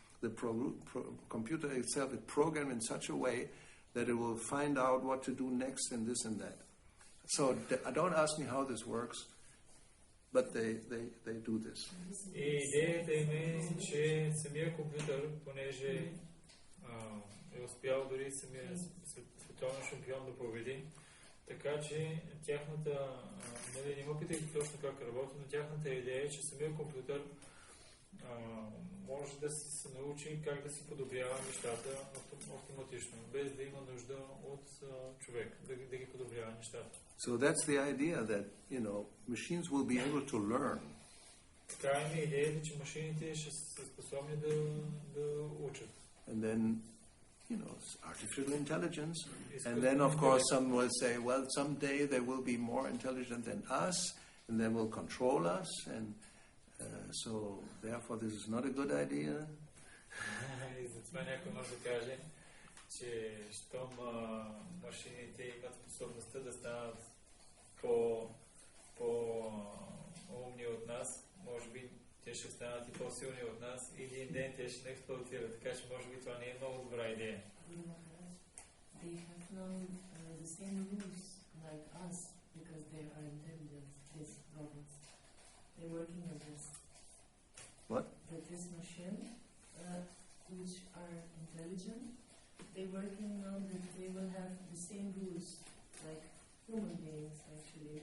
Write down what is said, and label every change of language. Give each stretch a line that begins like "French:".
English: The computer itself is programmed in such a way that it will find out what to do next and this and that. So don't ask me how this works, but they do this.
Bulgarian: И идеята им е, че самия компютър, понеже е успял дори самия световен шампион да победи, така че тяхната, не ме питайте точно как работи, но тяхната идея е, че самия компютър може да се научи как да си подобрява нещата автоматично, без да има нужда от човек да ги подобрява нещата.
English: So that's the idea that, machines will be able to learn.
Bulgarian: Така е идеята, че машините ще са способни да учат.
English: And then, artificial intelligence. And then, of course, some will say, well, someday they will be more intelligent than us, and they will control us, and so, therefore, this is not a good idea.
Bulgarian: И затова някой може да каже, че щом машините имат способността да станат по-умни от нас, може би те ще станат и по-силни от нас и един ден те ще не експлоатират, така че може би това не е много добра идея.
English: They have known the same rules like us because they are intelligent, these robots. They're working on this. What? That this machine, which are intelligent, they're working on that they will have the same rules like human beings, actually.